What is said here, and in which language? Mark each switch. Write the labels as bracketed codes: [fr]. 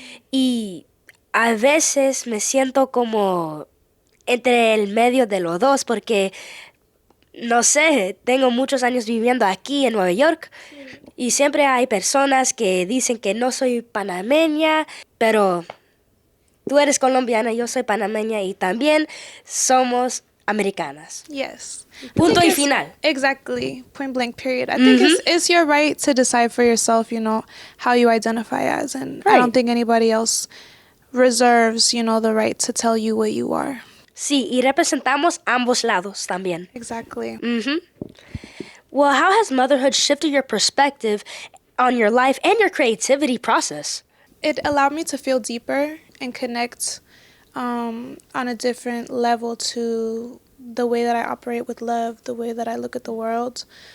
[es] Y a veces me siento como entre el medio de los dos porque, no sé, tengo muchos años viviendo aquí en Nueva York y siempre hay personas que dicen que no soy panameña, pero tú eres colombiana, yo soy panameña y también somos americanas. [en] Yes. [es] Punto y final. [en] Exactly. Point blank period. I think it's your right to decide for yourself, you know, how you identify as. And I Right. don't think anybody else reserves, you know, the right to tell you what you are. [es] Sí, y representamos ambos lados también. [en] Exactly. Well, how has motherhood shifted your perspective on your life and your creativity process? It allowed me to feel deeper and connect on a different level to the way that I operate with love, the way that I look at the world.